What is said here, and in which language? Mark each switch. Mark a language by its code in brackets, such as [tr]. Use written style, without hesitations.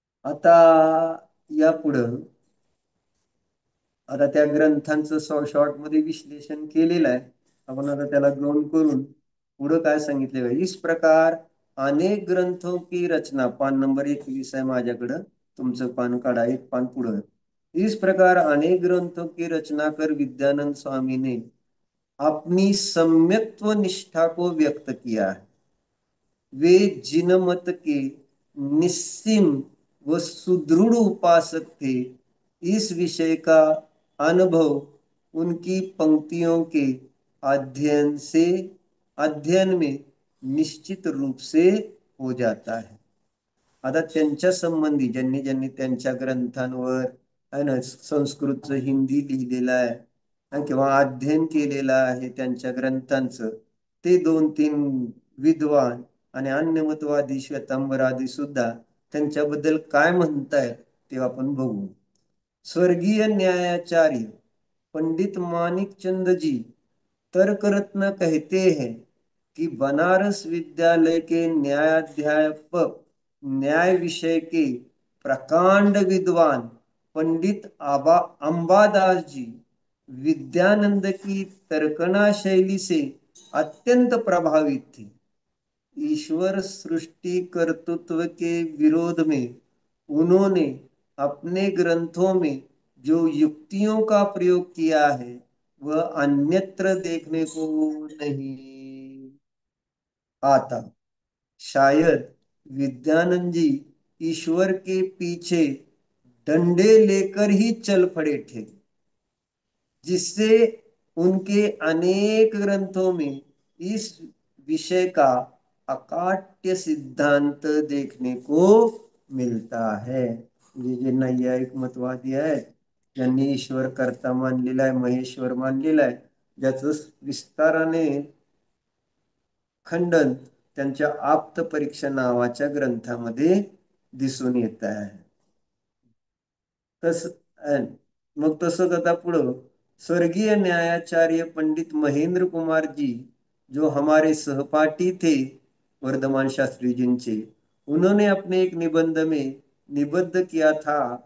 [mr] आता यापुढं आता त्या ग्रंथांचं शॉर्ट मध्ये विश्लेषण केलेलं आहे. आपण आता त्याला ग्राउंड करून पुढं काय सांगितले [hi] इस प्रकार अनेक ग्रंथों की रचना [mr] पान नंबर 21 आहे माझ्याकडं. तुमचं पान काढा एक पान पुढं. [hi] इस प्रकार अनेक ग्रंथों की रचना कर विद्यानंद स्वामी ने अपनी सम्यक्त्व निष्ठा को व्यक्त किया है. वे जिनमत के निस्सीम व सुदृढ़ उपासक थे. इस विषय का अनुभव उनकी पंक्तियों के अध्ययन से अध्ययन में निश्चित रूप से हो जाता है. [mr] आता त्यांच्या संबंधी ज्यांनी ज्यांनी त्यांच्या ग्रंथांवर आहे ना संस्कृतचं हिंदी लिहिलेलं आहे किंवा अध्ययन केलेलं आहे त्यांच्या ग्रंथांचं ते 2-3 विद्वान आणि अन्यमतवादी श्वेतांबरादी सुद्धा त्यांच्याबद्दल काय म्हणतायत ते आपण बघू. [hi] स्वर्गीय न्यायाचार्य पंडित मानिक चंद जी तर्क रत्न कहते हैं कि बनारस विद्यालय के न्यायाध्यापक न्याय विषय के प्रकांड विद्वान पंडित अंबादास जी विद्यानंद की तर्कना शैली से अत्यंत प्रभावित थे. ईश्वर सृष्टि कर्तृत्व के विरोध में उन्होंने अपने ग्रंथों में जो युक्तियों का प्रयोग किया है वह अन्यत्र देखने को नहीं आता. शायद विद्यानंद जी ईश्वर के पीछे डंडे लेकर ही चल पड़े थे जिससे उनके अनेक ग्रंथों में इस विषय का अकाट्य सिद्धांत देखने को मिलता है. [mr] ये जे नैयायिक मतवादी आहेत ज्यांनी ईश्वर कर्ता मानलेला आहे महेश्वर मानलेला आहे ज्याचं विस्ताराने खंडन त्यांच्या आप्त परीक्षा नावाच्या ग्रंथामध्ये दिसून येत आहे. तस मग तसंच आता पुढं [hi] स्वर्गीय न्यायाचार्य पंडित महेंद्र कुमार जी जो हमारे सहपाठी थे वर्धमान शास्त्री जी, उन्होंने अपने एक निबंध में निबद्ध किया था